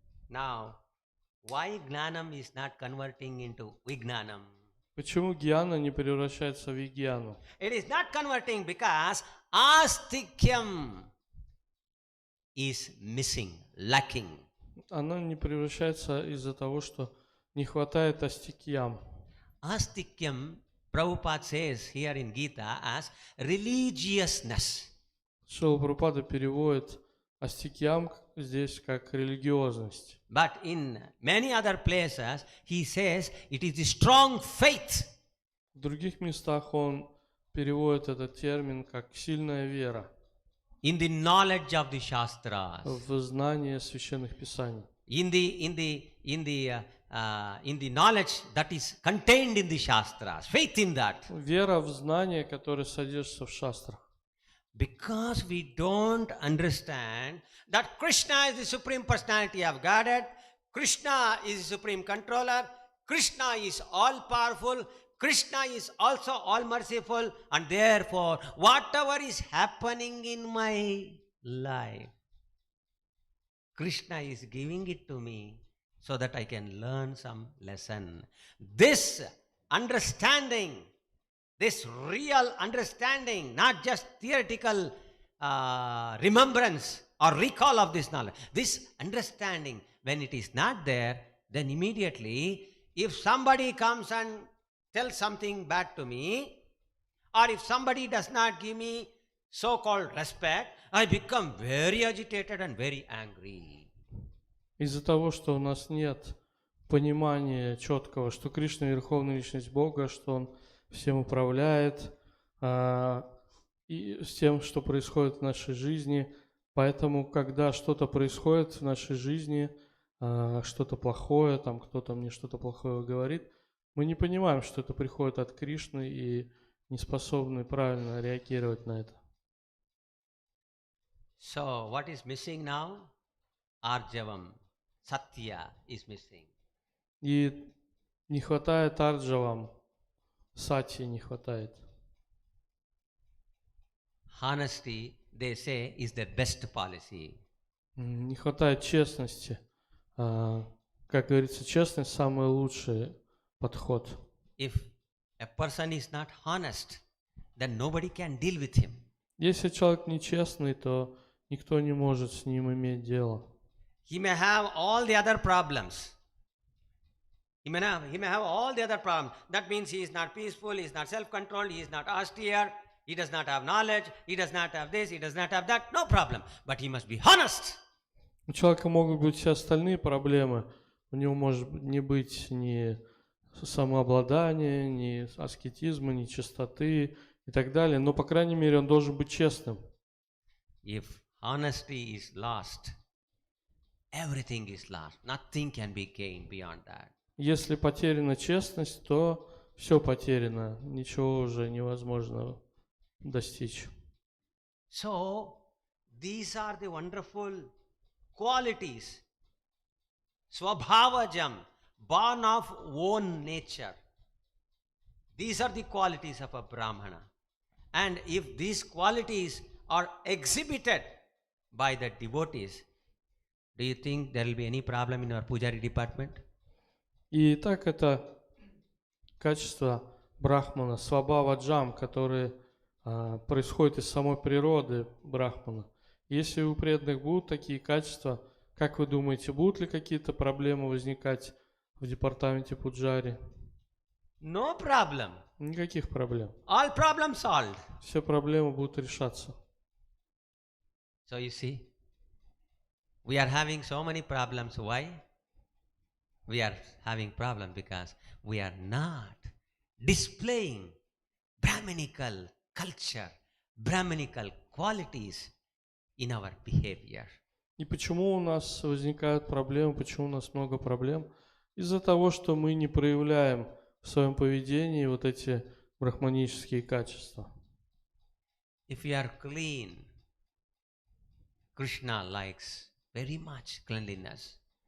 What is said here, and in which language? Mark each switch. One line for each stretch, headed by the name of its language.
English: Now, why gnanam is not converting into vignanam?
Russian: Почему гьяна не превращается в вигьяну?
English: It is not converting because astikyam is missing, lacking.
Russian: Она не превращается из-за того, что не хватает астикьям.
English: Astikyam, Prabhupada says here in Gita as religiousness.
Russian: Шрила Прабхупада переводит астикьям здесь как религиозность.
English: But in many other places, he says it is the strong faith.
Russian: В других местах он переводит этот термин как сильная вера.
English: In the knowledge of the Shastras.
Russian: В знании священных писаний.
English: In the in the knowledge that is contained in the Shastras, faith in that.
Russian: Вера в знание, которое содержится в шастрах.
English: Because we don't understand that Krishna is the Supreme Personality of Godhead, Krishna is the Supreme Controller, Krishna is all-powerful, Krishna is also all-merciful, and therefore, whatever is happening in my life, Krishna is giving it to me so that I can learn some lesson. This understanding, this real understanding, not just theoretical remembrance or recall of this knowledge, this understanding, when it is not there, then immediately, if somebody comes and tells something bad to me, or if somebody does not give me so-called respect, I become very agitated and very angry.
Russian: Из-за того, что у нас нет понимания четкого, что Кришна — Верховная Личность Бога, что Он всем управляет, и с тем, что происходит в нашей жизни. Поэтому, когда что-то происходит в нашей жизни, что-то плохое, там кто-то мне что-то плохое говорит, мы не понимаем, что это приходит от Кришны и не способны правильно реагировать на это.
English: So, what is missing now? Arjavam, Satya is missing.
Russian: И не хватает арджавам, сати не хватает.
English: Honesty, they say, is the best policy.
Russian: Не хватает честности. Как говорится, честность — самый лучший подход.
English: If a person is not honest, then nobody can deal with him.
Russian: Если человек нечестный, то никто не может с ним иметь дело.
English: He may have all the other problems. He may have all the other problems. That means he is not peaceful, he is not self-controlled, he is not austere, he does not have knowledge, he does not have this, he does not have that. No problem. But he must be honest.
Russian: У человека могут быть все остальные проблемы. У него может не быть ни самообладания, ни аскетизма, ни чистоты и так далее. Но, по крайней мере, он должен быть честным.
English: If honesty is lost, everything is lost. Nothing can be gained beyond that.
Russian: Если потеряна честность, то все потеряно. Ничего уже невозможно достичь.
English: So, these are the wonderful qualities. Swabhavajam, born of own nature. These are the qualities of a Brahmana. And if these qualities are exhibited by the devotees, do you think there will be any problem in our Pujari department?
Russian: И так это качество брахмана, свабхава-джам, которые происходят из самой природы брахмана. Если у преданных будут такие качества, как вы думаете, будут ли какие-то проблемы возникать в департаменте Пуджари?
English: No problem.
Russian: Никаких проблем.
English: All problems solved.
Russian: Все проблемы будут решаться.
English: So you see, we are having so many problems. Why? We are having problems because we are not displaying Brahmanical culture, Brahmanical qualities in our behavior.
Russian: И почему у нас возникают проблемы, почему у нас много проблем? Из-за того, что мы не проявляем в своем поведении вот эти брахманические качества.
English: If we are clean, Krishna likes very much cleanliness.